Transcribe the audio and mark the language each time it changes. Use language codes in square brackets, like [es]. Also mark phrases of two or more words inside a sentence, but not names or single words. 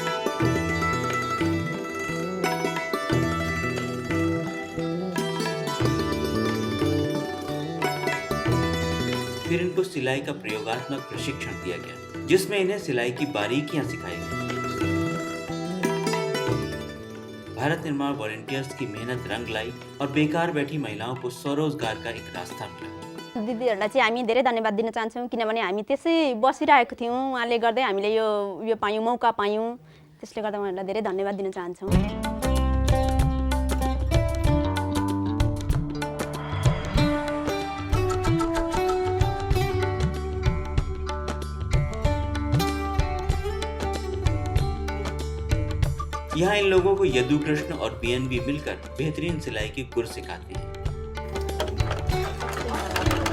[hi] फिर इनको सिलाई का प्रयोगात्मक प्रशिक्षण दिया गया, जिसमें इन्हें सिलाई की बारीकियां सिखाई गई। भारत निर्माण वॉलंटियर्स की मेहनत रंग लाई और बेकार बैठी महिलाओं को स्वरोजगार का एक रास्ता मिला। [ne] दिदीहरूलाई चाहिँ हामी धेरै धन्यवाद दिन चाहन्छौँ, किनभने हामी त्यसै बसिरहेको थियौँ, उहाँले गर्दै हामीले यो पायौँ, मौका पायौँ। त्यसले गर्दा उहाँहरूलाई धेरै धन्यवाद दिन चाहन्छौँ। [hi] यहाँ इन लोगों को यदु कृष्ण और बीएनबी मिलकर बेहतरीन सिलाई के गुर सिखाते हैं।